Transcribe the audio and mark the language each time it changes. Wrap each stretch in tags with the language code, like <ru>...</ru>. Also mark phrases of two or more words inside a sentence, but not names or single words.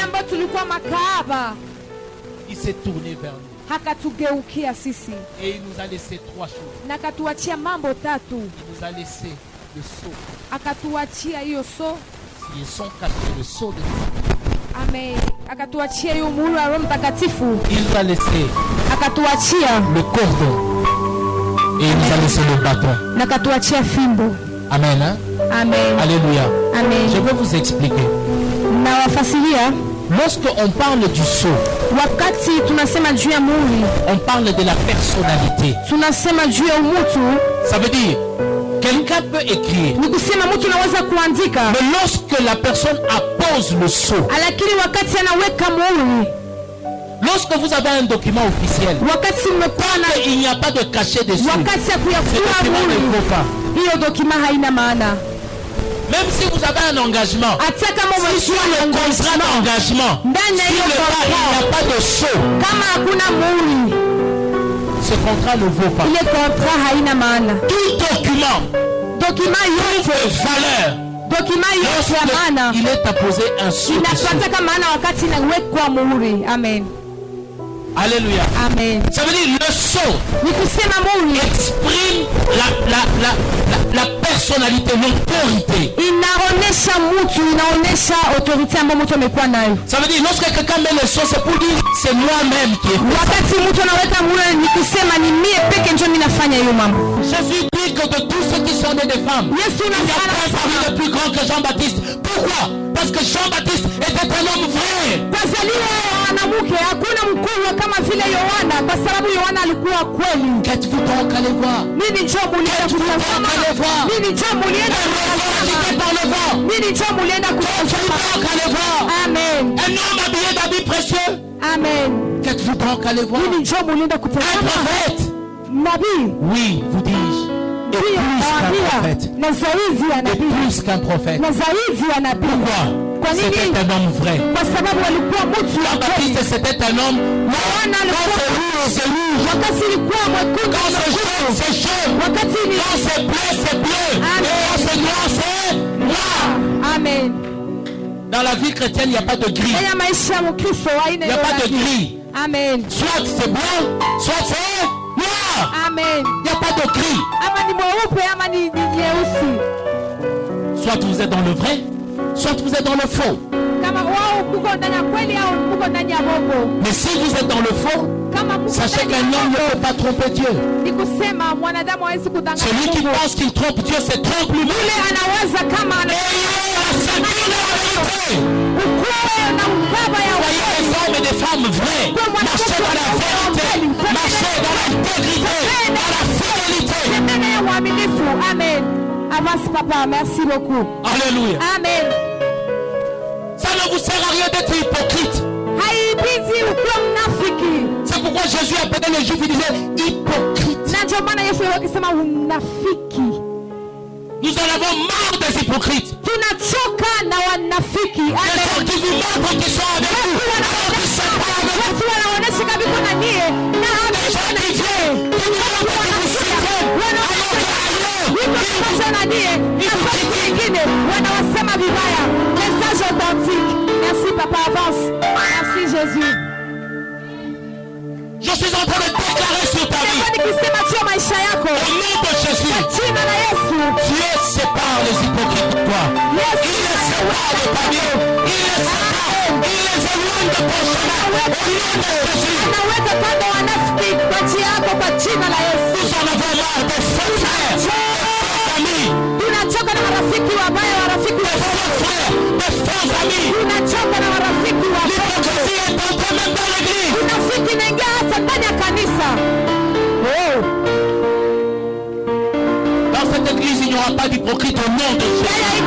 <sw>ambao tulikuwa makahaba,</sw> <fr>il s'est tourné vers nous.</fr> <sw>akatugeukia sisi</sw> <fr>Et il nous a laissé 3 choses.</fr> <sw>na akatuachia mambo tatu.</sw> <fr>Il nous a laissé le sceau.</fr> <sw>Akatuachia hiyo</sw> <fr>Ils sont cachés le sceau de Dieu.</fr> <sw>akatuachia hiyo muhuri wa Roho Mtakatifu,</sw> <fr>Il nous a laissé</fr> <sw>akatuachia</sw> <fr>le cordon. Et il nous a laissé le bâton.</fr> <sw>na akatuachia fimbo. Amen. Hein? Amen. Alléluia. Amen.</sw> <fr>Je vais vous expliquer.</fr> <sw>Na wafasiria,</sw> <fr>Lorsqu'on parle du sceau,</fr> <sw>wakati tunasema juu ya muhuri,</sw> <fr>on parle de la personnalité.</fr> <sw>tunasema juu ya umutu.</sw> <fr>Ça veut dire, quelqu'un peut écrire.</fr> <sw>Ni kusema mtu anaweza kuandika,</sw> <fr>Mais lorsque la personne appose le sceau,</fr> <sw>lakini wakati anaweka muhuri,</sw> <fr>lorsque vous avez un document officiel,</fr> <sw>wakati mmekuwa na</sw> <fr>il n'y a pas de cachet dessus.</fr> <sw>wakati ya</sw> <fr>Ce</fr> <sw>kuyafua</sw> <fr>document ne</fr> <sw>muhuri,</sw> <fr>vaut pas.</fr> <sw>hiyo dokima haina maana.</sw> <fr>Même si vous avez un engagement,</fr> <sw>Hata kama</sw> <fr>si sur le contrat d'engagement,</fr> <sw>ndani ya</sw> <fr>s'il</fr> <sw>hiyo</sw> <fr>n'y a pas de sceau,</fr> <sw>kama hakuna muhuri,</sw> <fr>ce contrat ne vaut pas.</fr> <sw>ile kontra haina maana.</sw> <fr>Tout document,</fr> <sw>Dokima yote,</sw> <fr>toute valeur,</fr> <sw>dokima yote ya maana</sw> <fr>il est apposé un sceau dessus.</fr> <sw>inapata maana wakati inawekwa muhuri. Amen. Alléluia. Amen.</sw> <fr>Ça veut dire le sceau</fr> <sw>Ni kusema muhuri</sw> <fr>exprime la personnalité, l'autorité.</fr> <sw>inaonesha mtu, inaonesha autorite ambayo mtu amekuwa nayo.</sw> <fr>Ça veut dire lorsque quelqu'un met le sceau, c'est pour dire c'est moi-même qui ai fait.</fr> <sw>Wakati mtu anaweka muhuri ni kusema ni mie peke ndio ninafanya hiyo mambo.</sw> <fr>Jésus dit que de tous ceux qui sont nés des femmes,</fr> <sw>Yesu</sw> <fr>il n'y a pas un</fr> <sw>anasema</sw> <fr>parmi les plus grands que Jean-Baptiste. Pourquoi? Parce que Jean-Baptiste était un homme vrai.</fr> <sw>kazaliwa mwanamke, hakuna mkubwa kama vile Yohana, kwa sababu Yohana alikuwa kweli.</sw> <fr>Qu'êtes-vous donc allé voir?</fr> <sw>Nini njoo mulienda kutazama? Nini njoo mulienda</sw> <fr>Agité par le vent.</fr> <sw>kutazama? Nini njoo mulienda</sw> <fr>Qu'êtes-vous</fr> <sw>kutazama?</sw> <fr>donc allé voir? Amen. Un homme habillé d'habits précieux. Amen. Qu'êtes-vous donc allé voir?</fr> <sw>Nini njoo mulienda</sw> <fr>Un</fr> <sw>kutazama?</sw> <fr>prophète.</fr> <sw>Nabii.</sw> <fr>Oui, vous dis-je. Et</fr> <sw>Pia</sw> <fr>plus qu'un</fr> <sw>nawaambia,</sw> <fr>prophète.</fr> <sw>na zaidi ya</sw> <fr>Et</fr> <sw>nabii.</sw> <fr>plus qu'un prophète.</fr> <sw>Na zaidi ya nabii.</sw> <fr>Pourquoi?</fr> <sw>Kwa nini?</sw> <fr>C'était un homme vrai.</fr> <sw>Kwa sababu alikuwa mtu wa kweli.</sw> <fr>Jean-Baptiste, c'était un homme.</fr> <sw>Yohana</sw> <fr>Quand</fr> <sw>alikuwa</sw> <fr>c'est rouge, c'est rouge.</fr> <sw>wakati ilikuwa mwekundu,</sw> <fr>Quand c'est jaune, c'est jaune.</fr> <sw>wakati ni</sw> <fr>Quand c'est bleu, c'est bleu. Amen. Et quand c'est noir, c'est noir. Amen. Dans la vie chrétienne, il n'y a pas de gris.</fr> <sw>Ndani ya maisha ya Mkristo</sw> <fr>Il</fr> <sw>haina</sw> <fr>n'y a</fr> <sw>hiyo</sw> <fr>pas de</fr> <sw>rangi.</sw> <fr>gris. Amen. Soit c'est blanc, soit c'est noir. Amen. Il n'y a pas de gris.</fr> <sw>Ama ni mweupe ama ni nyeusi.</sw> <fr>Soit vous êtes dans le vrai, soit vous êtes dans le faux.</fr> <sw>Kama wao mko ndani ya kweli au mko ndani ya bongo.</sw> <fr>Mais si vous êtes dans le faux,</fr> <sw>Kama mko</sw> <fr>sachez</fr> <sw>ndani ya</sw> <fr>qu'un homme ne</fr> <sw>bongo,</sw> <fr>peut pas tromper Dieu.</fr> <sw>ni kusema mwanadamu hawezi kudanganya</sw> <fr>Celui qui</fr> <sw>Mungu.</sw> <fr>pense qu'il trompe Dieu, c'est trompe lui-même.</fr> <sw>Yule anawaza kama ana</sw> <fr>Ayez la ceinture de la vérité.</fr> <sw>ukweli na ukaba ya</sw> <fr>Voyez</fr> <sw>ukweli.</sw> <fr>les hommes et des femmes vrais. Marchez dans la vérité. Marchez dans l'intégrité. Dans la fidélité.</fr> <sw>Tembea ya uaminifu. Amen.</sw> <fr>Avance papa, merci beaucoup. Alléluia. Amen. Ça ne vous sert à rien d'être hypocrite.</fr> <sw>Haibidi ukuwa mnafiki.</sw> <fr>C'est pourquoi Jésus appelait les Juifs, il disait hypocrite.</fr> <sw>Na ndio maana Yesu alikuwa akisema unafiki.</sw> <fr>Nous en avons marre des hypocrites.</fr> <sw>Tunachoka na wanafiki.</sw> <fr>Les gens qui vous montrent qu'ils sont avec vous, alors qu'ils sont pas avec vous.</fr> <sw>Watu wanaonesha kabisa na nie na</sw> <fr>Les gens qui viennent, qui vous montrent qu'ils vous soutiennent, alors</fr> <sw>pamoja na nie na watu wengine wanawasema vibaya.</sw> <fr>Message authentique. Merci papa, avance. Merci Jésus. Je suis en train de déclarer sur ta vie,</fr> <sw>Ndio nikisema sio maisha yako.</sw> <fr>au nom de Jésus,</fr> <sw>Jina la Yesu.</sw> <fr>Dieu sépare les hypocrites de toi.</fr> <sw>Yesu</sw> <fr>Il les sépare de ta vie. Il les sépare. Il les éloigne de ton chemin. Au nom de Jésus.</fr> <sw>anaweka kando wanafiki kwa njia yako kwa jina la Yesu.</sw> <fr>Nous en avons marre des faux frères, des faux amis,</fr> <sw>Tunachoka na marafiki wabaya, marafiki</sw> <fr>des faux frères, des faux amis.</fr> <sw>tunachoka na marafiki wabaya.</sw> <fr>L'hypocrisie est entrée même dans l'église.</fr> <sw>Unafiki inaingia hata ndani ya kanisa.</sw> <fr>Dans cette église, il n'y aura pas d'hypocrite au nom de Jésus.</fr>